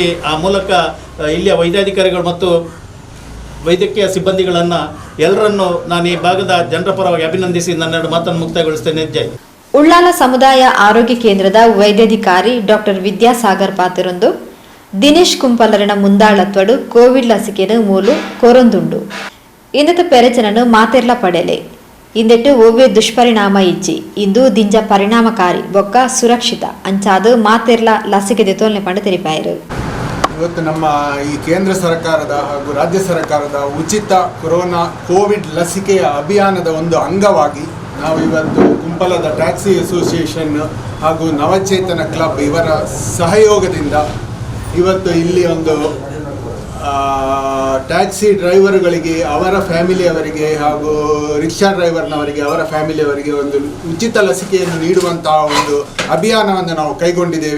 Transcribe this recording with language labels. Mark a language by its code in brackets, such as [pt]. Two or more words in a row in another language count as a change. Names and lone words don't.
[kn] ಆ ಮೂಲಕ ಇಲ್ಲಿಯ ವೈದ್ಯಾಧಿಕಾರಿಗಳು ಮತ್ತು ವೈದ್ಯಕೀಯ ಸಿಬ್ಬಂದಿಗಳನ್ನು ಎಲ್ಲರನ್ನು ನಾನು ಈ ಭಾಗದ ಜನರ ಪರವಾಗಿ ಅಭಿನಂದಿಸಿ ನನ್ನೆರಡು ಮಾತನ್ನು ಮುಕ್ತಾಯಗೊಳಿಸ್ತೇನೆ. ಜೈ. [tcy] ಉಳ್ಳಾಲ ಸಮುದಾಯ ಆರೋಗ್ಯ ಕೇಂದ್ರದ ವೈದ್ಯಾಧಿಕಾರಿ ಡಾಕ್ಟರ್ ವಿದ್ಯಾಸಾಗರ್ ಪಾತಿರೊಂದು ದಿನೇಶ್ ಕುಂಪಲ್ಲರನ ಮುಂದಾಳತ್ವಡು ಕೋವಿಡ್ ಲಸಿಕೆಯನ್ನು ಮೂಲು ಕೊರೊಂದುಂಡು ಇನ್ನತ ಪೆರೆಚನನ್ನು ಮಾತೆರ್ಲ ಪಡೆಲೆ ಇಂದೆಟ್ಟು ಒವ್ವೆ ದುಷ್ಪರಿಣಾಮ ಇಜ್ಜಿ ಇಂದು ದಿಂಜ ಪರಿಣಾಮಕಾರಿ ಬೊಕ್ಕ ಸುರಕ್ಷಿತ ಅಂಚಾದು ಮಾತೆರ್ಲ ಲಸಿಕೆ ದೆತೋಲ್ನೆ ಪಂಡು ತೆರಿಪಾಯರು. [kn] ಇವತ್ತು ನಮ್ಮ ಈ ಕೇಂದ್ರ ಸರ್ಕಾರದ ಹಾಗೂ ರಾಜ್ಯ ಸರ್ಕಾರದ ಉಚಿತ ಕೋವಿಡ್ ಲಸಿಕೆಯ ಅಭಿಯಾನದ ಒಂದು ಅಂಗವಾಗಿ ನಾವು ಇವತ್ತು ಕುಂಪಲದ ಟ್ಯಾಕ್ಸಿ ಅಸೋಸಿಯೇಷನ್ ಹಾಗೂ ನವಚೇತನ ಕ್ಲಬ್ ಇವರ ಸಹಯೋಗದಿಂದ ಇವತ್ತು ಇಲ್ಲಿ ಒಂದು ಟ್ಯಾಕ್ಸಿ ಡ್ರೈವರ್ಗಳಿಗೆ ಅವರ ಫ್ಯಾಮಿಲಿಯವರಿಗೆ ಹಾಗೂ ರಿಕ್ಷಾ ಡ್ರೈವರ್ನವರಿಗೆ ಅವರ ಫ್ಯಾಮಿಲಿಯವರಿಗೆ ಒಂದು ಉಚಿತ ಲಸಿಕೆಯನ್ನು ನೀಡುವಂತಹ ಒಂದು ಅಭಿಯಾನವನ್ನು ನಾವು ಕೈಗೊಂಡಿದ್ದೇವೆ.